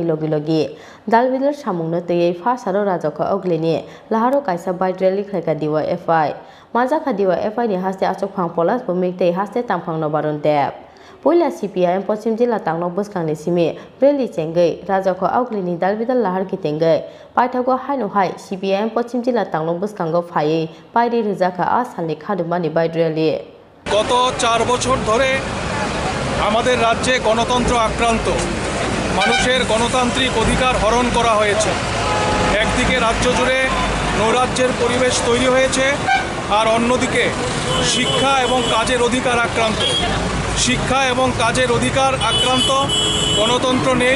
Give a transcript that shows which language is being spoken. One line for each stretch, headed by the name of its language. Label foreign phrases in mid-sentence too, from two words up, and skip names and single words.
Kok Borok: logi dalbilar samungno tei fa saro rajokha oglini laharo kaisa baidreli khlaika DYFI manjakha DYFI ni haste achok phang polas bumikte haste tangphang no baron deb Poila CPIM Pochim Jila Tangno Buskangni Simi Breli Chengai Rajokha Oglini Dalbidal Lahar Kitengai Paithago Haino Hai CPIM Pochim Jila Tangno Buskango Phai Pairi Rizaka Asalni Khadumani Baidreli
Bangla: গত 4 বছর ধরে আমাদের রাজ্যে গণতন্ত্র আক্রান্ত মানুষের গণতান্ত্রিক অধিকার হরণ করা হয়েছে একদিকে রাজ্য জুড়ে নৈরাজ্যের পরিবেশ তৈরি হয়েছে আর অন্যদিকে শিক্ষা এবং কাজের অধিকার আক্রান্ত শিক্ষা এবং কাজের অধিকার আক্রান্ত গণতন্ত্র নেই